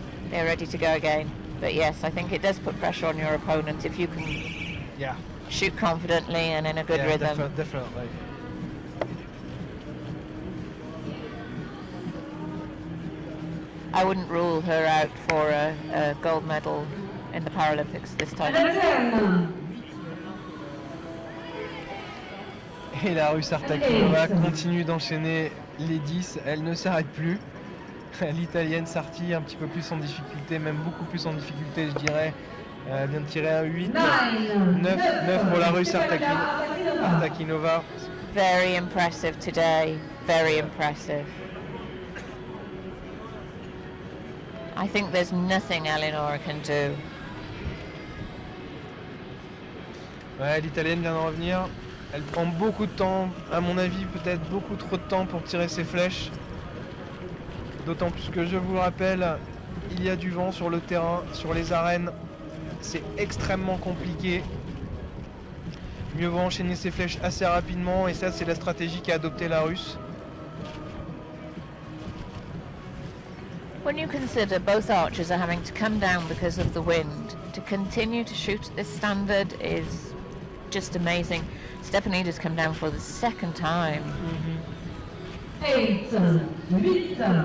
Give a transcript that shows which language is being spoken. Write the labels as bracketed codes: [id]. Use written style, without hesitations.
[en] They're ready to go again. But yes, I think it does put pressure on your opponent if you can shoot confidently and in a good rhythm. Definitely. I wouldn't rule her out for a gold medal in the Paralympics this time. [fr] Et la Russe Artakinova continue d'enchaîner les 10, elle ne s'arrête plus. L'Italienne Sarti un petit peu plus en difficulté, même beaucoup plus en difficulté je dirais. Elle vient de tirer un 8, 9 pour la Russe Artakinova. [en] Very impressive today, very impressive. I think there's nothing Eleanor can do. [fr] Ouais, l'Italienne vient de revenir. Elle prend beaucoup de temps, à mon avis peut-être beaucoup trop de temps pour tirer ses flèches. D'autant plus que je vous le rappelle, il y a du vent sur le terrain, sur les arènes. C'est extrêmement compliqué. Mieux vaut enchaîner ses flèches assez rapidement et ça c'est la stratégie qu'a adoptée la Russe. [en] When you consider both archers are having to come down because of the wind, to continue to shoot at this standard is just amazing. Stepanida's come down for the second time. 8, 8.